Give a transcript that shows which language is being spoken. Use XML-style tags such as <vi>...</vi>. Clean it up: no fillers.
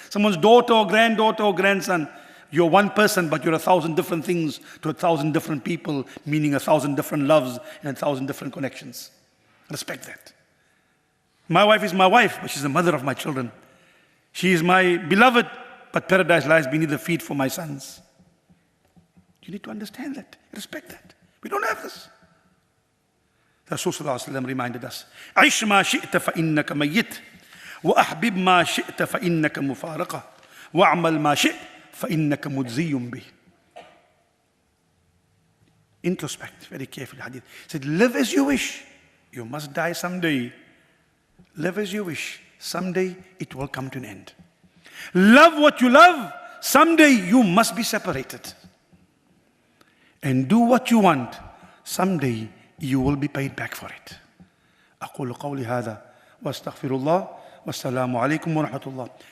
<en>Someone's daughter or granddaughter or grandson. You're one person, but you're 1,000 different things to 1,000 different people, meaning 1,000 different loves and 1,000 different connections. Respect that. My wife is my wife, but she's the mother of my children. She is my beloved, but paradise lies beneath the feet for my sons. You need to understand that. Respect that. We don't have this. The Rasul reminded us,</en> <ar>عِشْ مَا شِئْتَ فَإِنَّكَ مَيِّتْ وَأَحْبِبْ مَا شِئْتَ فَإِنَّكَ مُفَارَقَةٌ وَأَعْمَلْ مَا شِئْتَ فَإِنَّكَ مُجْزِيٌّ بِهِ.</ar> <en>Introspect very carefully. Hadith said, live as you wish. You must die someday. Live as you wish. Someday it will come to an end. Love what you love. Someday you must be separated. And do what you want. Someday you will be paid back for it.</en> <ar>أقول قولي هذا وأستغفر الله والسلام عليكم ورحمة الله.</ar>